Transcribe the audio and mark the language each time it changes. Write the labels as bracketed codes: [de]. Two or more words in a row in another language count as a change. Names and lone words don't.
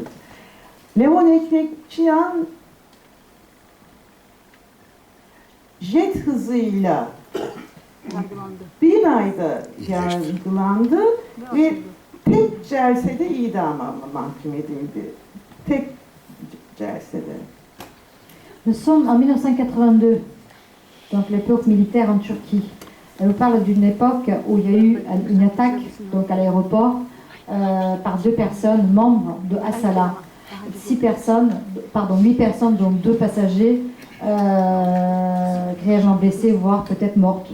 [tr] Levon Ekmekçiyan jet hızıyla bir ayda yargılandı ve tek celsede idama mahkum edildi. Tek celsede. [fr] Nous sommes en 1982, donc l'époque militaire en Turquie. Elle nous parle d'une époque où il y a eu une attaque donc à l'aéroport par 2 personnes, membres de Asala. 8 personnes, dont 2 passagers, grièvement blessés, voire peut-être mortes.